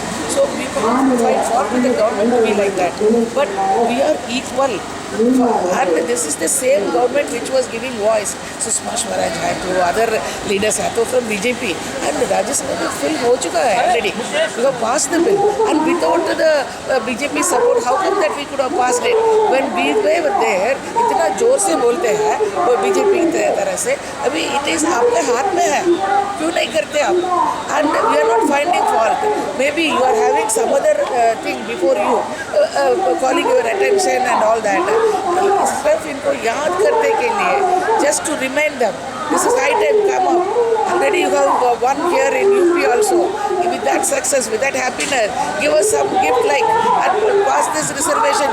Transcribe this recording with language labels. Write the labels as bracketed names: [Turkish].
[English] So we cannot fight for the government to be like that. But we are equal. And this is the same government which was giving voice. Sushma Swaraj [Hindi] hai to [English] other leaders hai to from BJP. And the Rajya Sabha [Hindi] mein fill ho chuka hai [English] already. We have passed the bill. And without the BJP support, how come that we could have passed it? When we were there, [Hindi] इतना जोर से बोलते हैं वो BJP की तरह से. अभी [English] it is [Hindi] आपके हाथ में है. क्यों नहीं करते आप? [English] And we are not finding fault. Maybe you are having some other thing before you, calling your attention and all that. [Hindi] सिर्फ इनको याद करने के लिए, [English] just to remind them, this is high time, come up. Already you have one here in UP also. With that success, with that happiness, give us some gift like and pass this reservation.